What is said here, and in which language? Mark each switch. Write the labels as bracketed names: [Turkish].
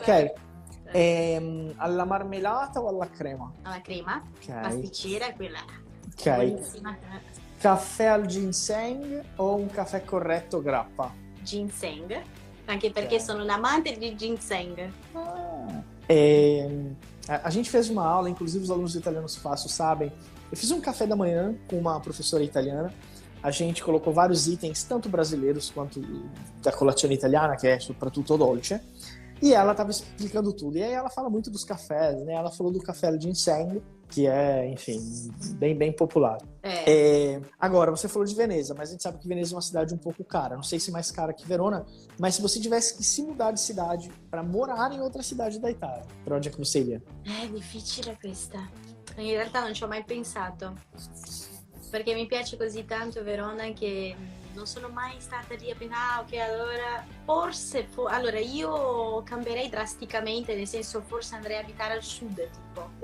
[Italian] Strano, ok. Alla marmellata o alla crema? Alla crema, Ok. pasticcera, quella Ok. buonissima. Caffè al ginseng o un caffè corretto grappa? Ginseng, anche perché sono un amante di ginseng. [Portuguese] A gente fez uma aula, inclusive os alunos de italiano fácil sabem. Eu fiz um café da manhã com uma professora italiana. A gente colocou vários itens, tanto brasileiros quanto da colazione italiana, que é [Italian] soprattutto dolce. [Portuguese] E ela estava explicando tudo. E aí ela fala muito dos cafés, né? Ela falou do café al ginseng, que é, enfim, bem popular. Agora, você falou de Veneza, mas a gente sabe que Veneza é uma cidade um pouco cara. Não sei se mais cara que Verona, mas se você tivesse que se mudar de cidade para morar em outra cidade da Itália, para onde é que você iria? [Italian] È difficile questa. In realtà non ci ho mai pensato. Perché mi piace così tanto Verona che non sono mai stata lì a pensare, ok, allora forse, allora io cambierei drasticamente, nel senso forse andrei a abitare al sud, tipo.